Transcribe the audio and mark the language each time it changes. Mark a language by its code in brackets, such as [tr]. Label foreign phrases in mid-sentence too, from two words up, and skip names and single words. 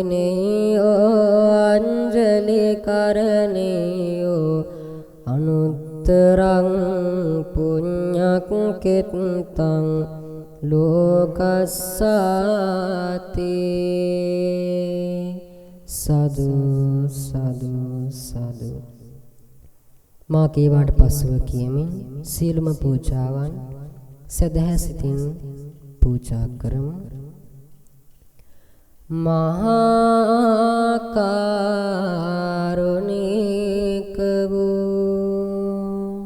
[pi] දක්ඛිනියෝ අංජලි කරණියෝ අනුත් උත්තරං පුඤ්ඤක්ඛෙත්තං ලෝකස්සාති සදු සදු සදු. [si] මා කීවාට පසුව කියමින් සියලුම පූජාවන් සදහැ සිතින් පූජා කරමු. මහා කරුණික වූ